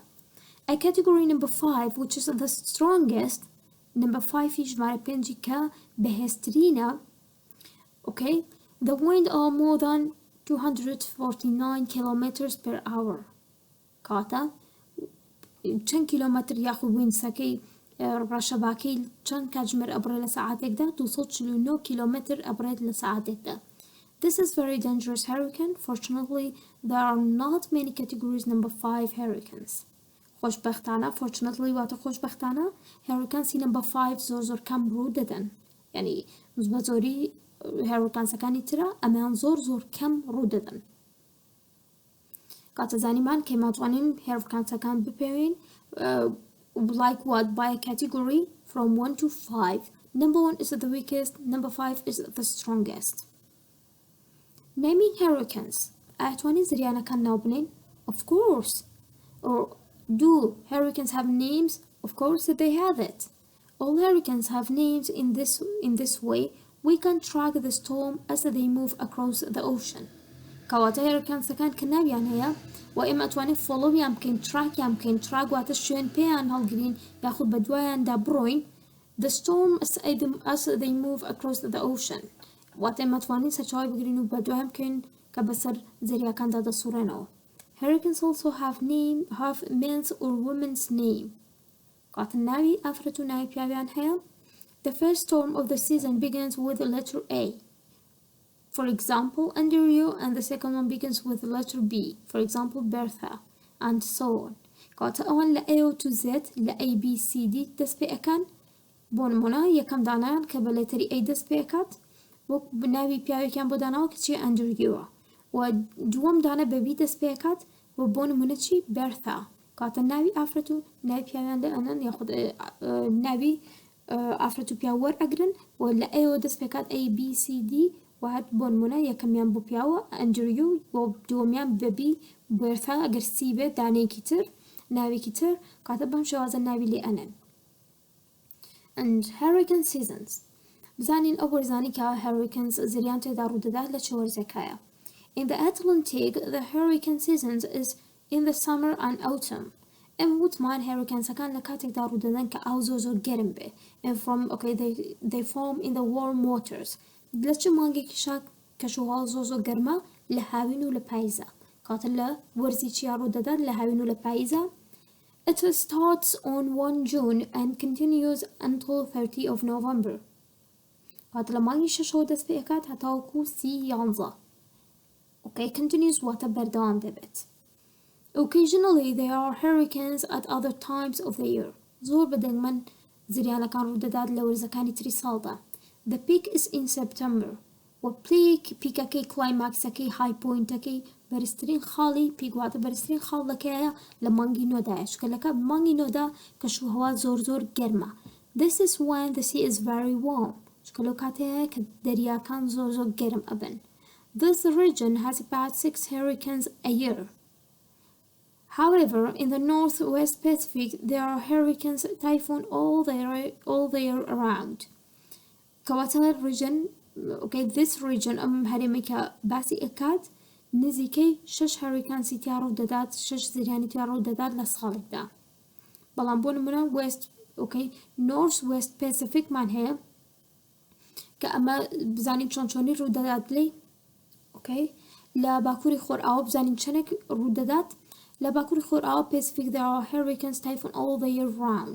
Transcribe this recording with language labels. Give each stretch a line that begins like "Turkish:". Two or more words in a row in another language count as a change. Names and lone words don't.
English: A category number 5
Central Kurdish: which is the strongest number 5 ژمارە 5 کە بەهێزترینە
English: okay the wind are more than 249 kilometers per hour
Central Kurdish: کاتە چەند کیلومتر یاخود وینسەکەی ڕەشەباکەی چەند کاتژمێر ئەبڕێت لە ساعتێکدا 249 کیلومتر ئەبڕێت لە ساعتێکدا.
English: This is very dangerous hurricane. Fortunately, there are not many categories number 5 hurricanes.
Central Kurdish: خوشبختانە fortunately واتە خوشبختانە هەریکانسی number 5 زۆر کەم ڕوو دەدەن یعنی بە زۆری هەریکانسەکانی ترە ئەمەیان زۆر کەم ڕوو دەدەن کاتە زانیمان کە ئێمەتوانین هەریکانسەکان بپێوین
English: like what by a category from 1 to 5. Number 1 is the weakest, number 5 is the strongest. Naming hurricanes
Central Kurdish: ئەتوانین زریانەکان ناو بنین
English: of course or do hurricanes have names? Of course they have it. All hurricanes have names in this way. We can track the storm as they move across the ocean.
Central Kurdish: كواتە هێرکانسەکان کە ناویان هەیە و ئێمە ئەتوانێت فۆڵۆویان بکەین تراکیان بکەین تراگواتە شوێن پێیان هەڵگرین یاخود بە دوایاندا بڕۆین.
English: The storm as they move across the ocean.
Central Kurdish: واتە ئێمە ئەتوانین سەرچاوی بگرین و بە دوایان بکەین کە بەسەر زەریاکاندا دەسوڕێنەوە.
English: Hurricanes also have men's or women's name.
Central Kurdish: کاتە ناوی ئافرەت و ناوی پیاویان هەیە.
English: The first storm of the season begins with the letter A. For example, Andrew, and the second one begins with the letter B. For example, Bertha, and so on.
Central Kurdish: کاتە ئەوان لە
English: A to Z
Central Kurdish: لە A B C D دەست پێ ئەکەن. بۆ نمونە یەکەم دانایان کە بە لێتەری A دەست پێ ئەکات وەک ناوی پیاوێکیان بۆ داناوە کە چی ئەندرووە و دووەم دانە بە B دەست پێ ئەکات و بۆ نمونە چی بەرتا کاتە ناوی ئافرەت و ناوی پیاویان لە ئەنەن یاخود ناوی ئافرەت و پیا وەرئەگرن و لە A دەست پێ ئەکات A B C D و هەر بۆ نمونە یەکەمیان بۆ پیاوە ئەندروو و دووەمیان بە B بەرتا ئەگەر C بێت دانەیەکی تر ناوێکی تر کاتە بەم شێوازە ناوی لێ ئەنەن.
English: And hurricane seasons.
Central Kurdish: بزانین ئەو وەرزانی کە hurricanes زریان تێدا ڕوودەدات لە چه وەرزێکایە.
English: In the Atlantic, the hurricane seasons is in the summer and autumn.
Central Kurdish: ئەم وتمان هێریکانسەکان لە کاتێکدا ڕوودەدەن کە ئاو زۆر گەرم بێ.
English: And from they form in the warm waters.
Central Kurdish: لە چه مانگێکیشا کەشوهاڵ زۆر گەرمە لە هاوین و لە پاییزە. کاتە لە وەرزی چیا ڕوودەدات لە هاوین و لە پاییزە.
English: It starts on 1 June and continues until 30 of November.
Central Kurdish: کاتە لە مانگی شەشەوە دەست پێ ئەکات هەتاوەکو 11. Okay, continues واتە بەردەوام دەبێت.
English: Occasionally there are hurricanes at other times of the year.
Central Kurdish: زۆر بەدەنگمەن زریانەکان ڕوودەدات لە وەرزەکانی تری ساڵدا.
English: The peak is in September.
Central Kurdish: و پیکەکەی کلایماکسەکەی های پوینتەکەی بەرزترین خاڵی پیکواتە بەرزترین خاڵ لەکەیە لە مانگی نۆدایە شکلەکە مانگی نۆدا کەشوهەوا زۆر گەرمە.
English: This is when the sea is very warm.
Central Kurdish: شکلۆ کاتەیە کە دەریاکان زۆر گەرم ئەبن.
English: This region has about 6 hurricanes a year. However, in the northwest Pacific, there are hurricanes typhoon all the year around.
Central Kurdish: کەواتە
English: region this region
Central Kurdish: ئەم هەرێمێکە باسی ئەکات نزیکەی 6 هەریکانسی تیا ڕوودەدات 6 زریانی تیا ڕوودەدات لە ساڵێکدا. بەڵام بۆ نمونە
English: north west
Central Kurdish: Pacific مان هەیە کە ئەمە بزانین چۆنی ڕوودەدات لێ لە باکووری خۆرئاوە بزانین چەندێک ڕوودەدات لە باکووری خۆرئاوە
English: Pacific there are hurricanes typhoon all the year round.